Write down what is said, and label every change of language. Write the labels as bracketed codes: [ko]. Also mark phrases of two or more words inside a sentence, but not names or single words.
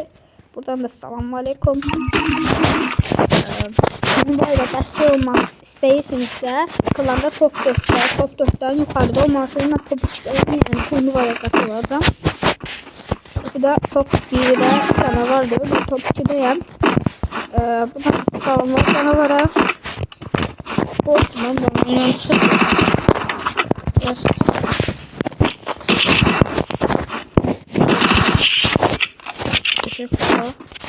[az] Buradan da [ar] السلام عليكم. [az] Bu bayra dəstək olmaq istəyirsinizsə, klanda top 4'dən yuxarıda olmalısınız. Mən top 2'də, yəni turnuvaya qatılacağım. Bu da top 1'də canavardır. [tr] Ben top 2'deyəm. [az] Buradan salamlar canavara. [tr] Borçman bana yansın. Teşekkürler.